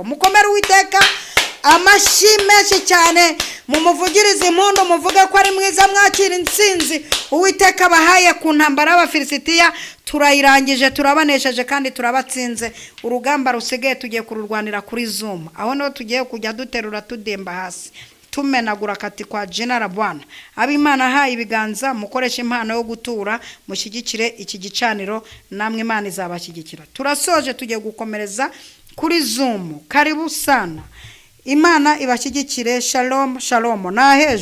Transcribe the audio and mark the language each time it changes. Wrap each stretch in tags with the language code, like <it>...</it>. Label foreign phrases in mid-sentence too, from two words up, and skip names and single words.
<rw>Mukomere Uwiteka amashyi menshi cyane, mumuvugirize impundu, muvuge ko ari mwiza, mwakira intsinzi Uwiteka abahaye ku ntambara y'Abafilisitiya. Turayirangije, turabanesheje kandi turabatsinze. Urugamba rusigaye tugiye kururwanira kuri Zoom. Aho no tugiye kujya duterura tudemba hasi, tumenagura</rw> <sw>katika jina la Bwana.</sw> <rw>Ab'Imana haye ibiganza, mukoresha impano yo gutura, mushyigikire iki gicaniro, namwe Imana izabashyigikira. Turasoje, tugiye gukomereza kuri Zoom.</rw> <sw>Karibu sana.</sw> <rw>Imana ibashyigikire.</rw> <he>Shalom shalom.</he> <rw>Na hejo.</rw>